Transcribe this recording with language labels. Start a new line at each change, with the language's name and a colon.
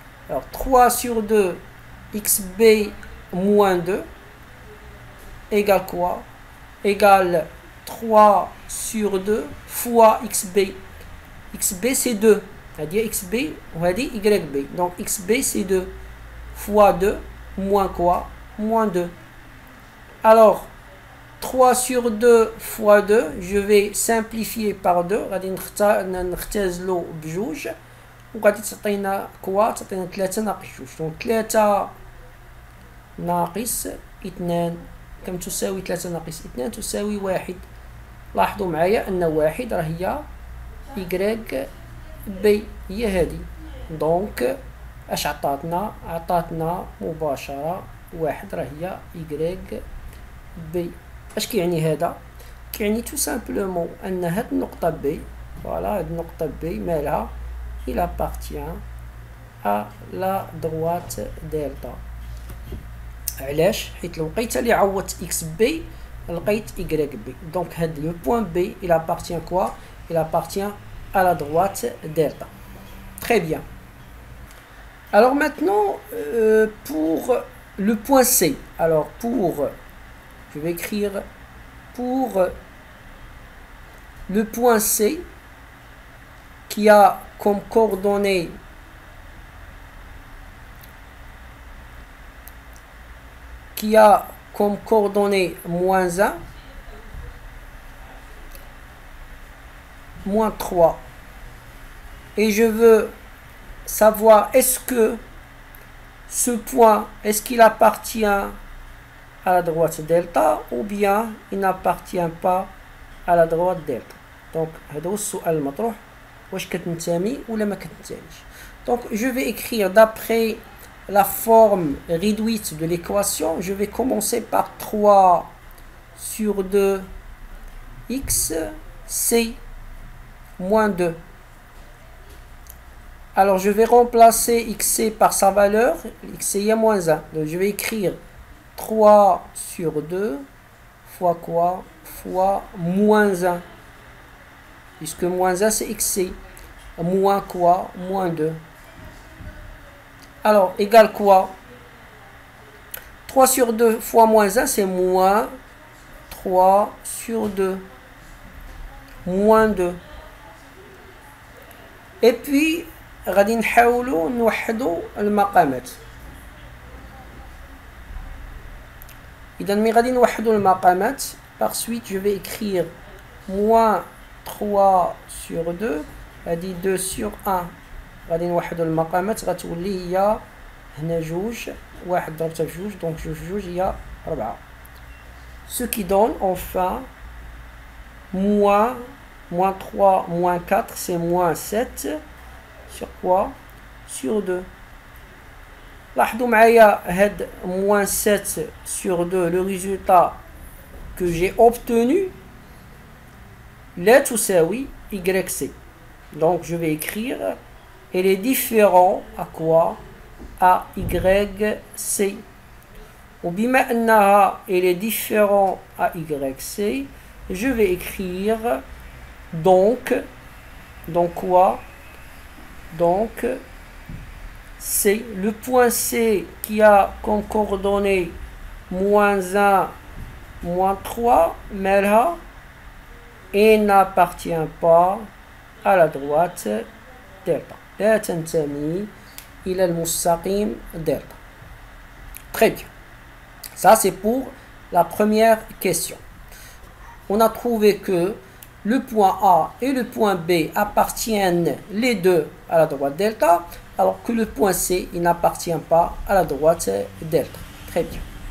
French: Alors 3 sur 2 XB moins 2 égale quoi? Égale 3 sur 2 fois XB. XB c'est 2. C'est-à-dire XB ou YB. Donc XB c'est 2 fois 2 moins quoi? Moins 2. Alors 3 sur 2 fois 2 je vais simplifier par 2
Arabic: غادي نختزلو بجوج وغادي تعطينا كوا تعطينا 3 ناقص جوج. دونك 3 ناقص 2 كم تساوي 3 ناقص 2 تساوي 1. لاحظوا معايا ان 1 راه هي Y بي هي هذه. دونك اش عطاتنا مباشرة 1 راه هي Y بي. اش كيعني هذا؟ كيعني
French: tout simplement
Arabic: ان هاد النقطة بي فوالا هاد النقطة بي مالها
French: il appartient à la droite delta.
Arabic: علاش؟ حيت لو لقيت اللي عوضت اكس بي لقيت Y بي. دونك هاد لو بوان بي
French: il appartient quoi? Il appartient à la droite delta. Très bien. Alors maintenant pour le point C. Alors je vais écrire pour le point C qui a comme coordonnées moins 1 moins 3 et je veux savoir est-ce que ce point est-ce qu'il appartient à la droite delta ou bien il n'appartient pas à la droite delta. Donc
Arabic: هذا هو السؤال المطروح واش كتنتمي ولا ما كتنتميش.
French: Donc je vais écrire d'après la forme réduite de l'équation. Je vais commencer par 3 sur 2 x c moins 2. Alors je vais remplacer xc par sa valeur. Xc est moins 1. Donc je vais écrire 3 sur 2 fois quoi? Fois moins 1. Puisque moins 1 c'est xc. Moins quoi? Moins 2. Alors, égale quoi? 3 sur 2 fois moins 1, c'est moins 3 sur 2. Moins 2. Et puis,
Arabic: غادي نحاولوا نوحدوا المقامات. إذا مي غادي نوحدوا المقامات.
French: Par suite je vais écrire moins 3 sur 2
Arabic: هذه 2 sur 1 غادي نوحدوا المقامات غتولي هي هنا جوج واحد ضربتها في جوج دونك جوج في جوج هي 4.
French: Ce qui donne enfin moins 3 moins 4 c'est moins 7 sur quoi? Sur 2.
Arabic: لاحظوا معايا هاد
French: moins 7 sur 2 le résultat que j'ai obtenu
Arabic: لا تساوي
French: YC. Donc je vais écrire elle est différent à quoi? À YC.
Arabic: وبما أنها
French: elle est différent à YC je vais écrire donc quoi? Donc C, le point C qui a comme coordonnée moins 1, moins 3,
Arabic: مالها
French: et n'appartient pas à la droite delta.
Arabic: لا تنتمي إلى المستقيم delta.
French: Très bien. Ça c'est pour la première question. On a trouvé que le point A et le point B appartiennent les deux à la droite delta, alors que le point C il n'appartient pas à la droite delta. Très bien.